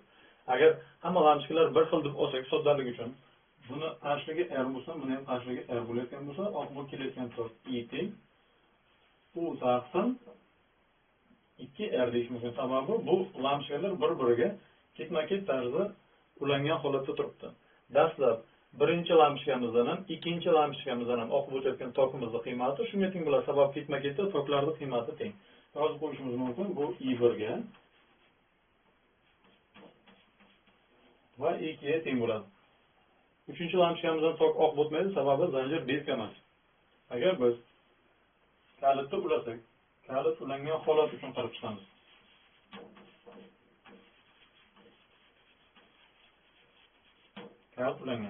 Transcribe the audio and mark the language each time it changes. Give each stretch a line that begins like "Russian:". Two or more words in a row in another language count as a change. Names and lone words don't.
Uzbek: Agar hamma lampochkalar bir xil deb olsak, soddalik uchun buni qarshiligi R bo'lsa, buni ham qarshiligi R bo'layotgan bo'lsa, oqib kelayotgan tok I teng U taqsim 2R deyish mumkin. Sababi bu lampochkalar bir-biriga ketma-ket tarzda ulangan holatda turibdi. Dastlab birinchi lampochkamizdan ham, ikkinchi lampochkamizdan ham oqib o'tayotgan tokimizning qiymati shunga teng bo'ladi. Sabab ketma-ketda toklarning qiymati teng. Yozib qo'yishimiz mumkin. Bu I1 ga va I2 ga teng bo'ladi. Uchinchi lampochkamizdan tok oqib o'tmaydi, sababi zanjir betka emas. Agar biz kalitni ulasak, kalit ulangan holat uchun qarab chiqamiz. Kalit ulangan.